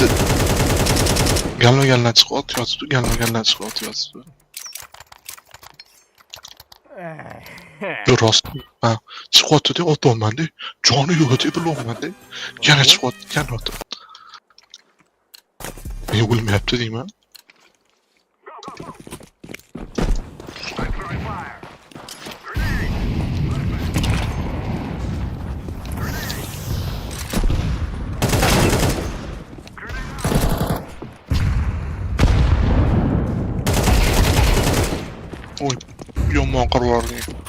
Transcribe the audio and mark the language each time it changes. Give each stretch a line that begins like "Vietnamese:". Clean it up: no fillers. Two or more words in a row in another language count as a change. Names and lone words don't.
Uzbek: Galmagandan chiqib otyapti. Rost. Ha, chiqib otdi otyapman-da. Joni yo'q deb bilmayman-da. Yana chiqib otdi. Ne ölmeyapti deyman.
English: Go. I'm throwing fire. Grenade.
Uzbek: Oy, yomon qirvordi.